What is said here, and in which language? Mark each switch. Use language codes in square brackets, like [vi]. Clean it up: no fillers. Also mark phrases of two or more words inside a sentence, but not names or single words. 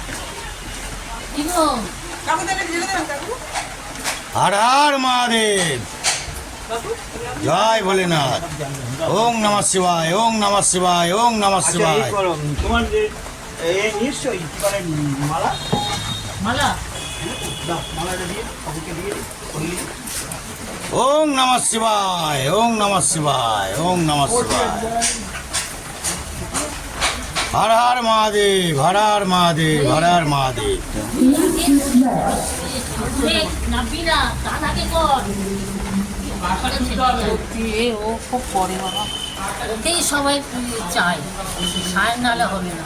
[bn] কি গো? হর হর মহাদেব। [sa] জয় ভোলেনাথ। ওং নমঃ শিবায়, ওং নমঃ শিবায়, ওং নমঃ [bn] আচ্ছা, [sa] শিবায়। [bn] এই করো, তোমার যে নিশ্চয়ই কি বলে মালা মালা। দাও, মালাটা দিয়ে কাকুকে দিয়ে দিই, করলি। [sa] ওং নমঃ শিবায়, ওং নমঃ শিবায়, ওং নমঃ শিবায়। [bn] হর হর মহাদেব, হর হর মহাদেব, হর হর মহাদেব। নাবি না দাদাকে কর এ ও খুব পরে বাবা, ওকেই সবাই চায়, সায়ন নালে হবে না।